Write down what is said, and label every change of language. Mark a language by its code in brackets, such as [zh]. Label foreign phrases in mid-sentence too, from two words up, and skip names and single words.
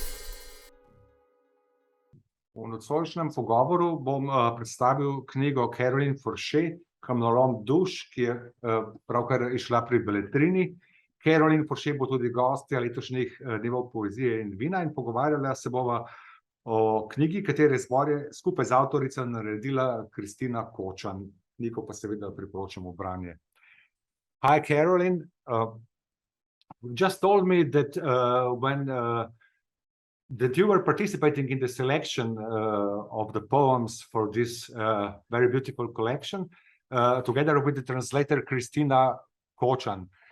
[sl] V nocojšnjem pogovoru bom predstavil knjigo Carolyn Forché, Kamnolom duš, ki je pravkar izšla pri Beletrini. Carolyn Forché bo tudi gostja letošnjih dnevov poezije in vina in pogovarjala se bova o knjigi, katere izbor je skupaj z avtorico naredila Kristine Kočan. Knjigo pa seveda priporočam v branje. [en] Hi, Carolyn. Just told me that that you were participating in the selection of the poems for this very beautiful collection, together with the translator Kristine Kočan.